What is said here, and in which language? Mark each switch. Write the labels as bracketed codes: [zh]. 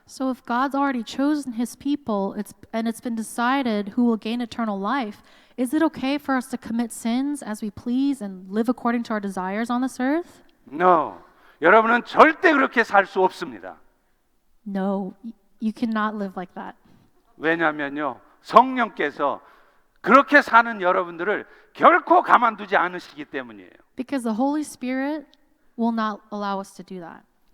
[en] so if God's already chosen His people, and it's been decided who will gain eternal life, is it okay for us to commit sins as we please and live according to our desires on this earth? No. [ko] 여러분은 절대 그렇게 살 수 없습니다. [en] No, you cannot live like that. [ko] 왜냐하면요. 성령께서 그렇게 사는 여러분들을 결코 가만두지 않으시기 때문이에요. [en] Because the Holy Spirit will not allow us to do that.